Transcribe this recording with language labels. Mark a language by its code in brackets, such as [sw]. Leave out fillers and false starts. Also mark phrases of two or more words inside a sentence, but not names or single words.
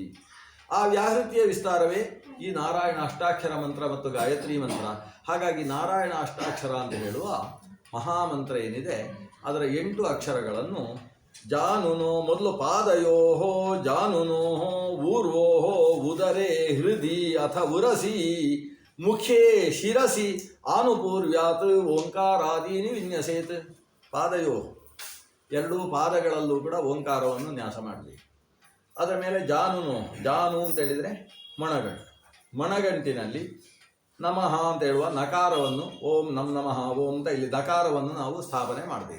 [kn] ಆ ವ್ಯಾಹೃತಿಯ ವಿಸ್ತಾರವೇ ಈ ನಾರಾಯಣ ಅಷ್ಟಾಕ್ಷರ ಮಂತ್ರ ಮತ್ತು ಗಾಯತ್ರಿ ಮಂತ್ರ. ಹಾಗಾಗಿ ನಾರಾಯಣ ಅಷ್ಟಾಕ್ಷರ ಅಂತ ಹೇಳುವ ಮಹಾಮಂತ್ರ ಏನಿದೆ ಅದರ 8 ಅಕ್ಷರಗಳನ್ನು [sa] ಜಾನುನೋ ಮೊದಲು ಪಾದಯೋಹೋ ಜಾನುನೋಹೋ ಊರ್ವೋಹೋ ಉದರೇ ಹೃದಿ ಅಥ ಉರಸಿ ಮುಖೇ ಶಿರಸಿ ಆನುಪೂರ್ವ್ಯಾತ್ ಓಂಕಾರಾದೀನಿ ವಿನ್ಯಸೇತ್. [kn] ಪಾದಯೋ 2 ಪಾದಗಳಲ್ಲೂ ಕೂಡ ಓಂಕಾರವನ್ನು ನ್ಯಾಸ ಮಾಡಬೇಕು. ಅದರ ಮೇಲೆ ಜಾನು ಅಂತೇಳಿದರೆ ಮೊಣಗಂಟಿನಲ್ಲಿ ನಮಃ ಅಂತ ಹೇಳುವ ನಕಾರವನ್ನು [sa] ಓಂ ನಮ್ ನಮಃ ಓಂ [kn] ಅಂತ ಇಲ್ಲಿ ದಕಾರವನ್ನು ನಾವು ಸ್ಥಾಪನೆ ಮಾಡಬೇಕು.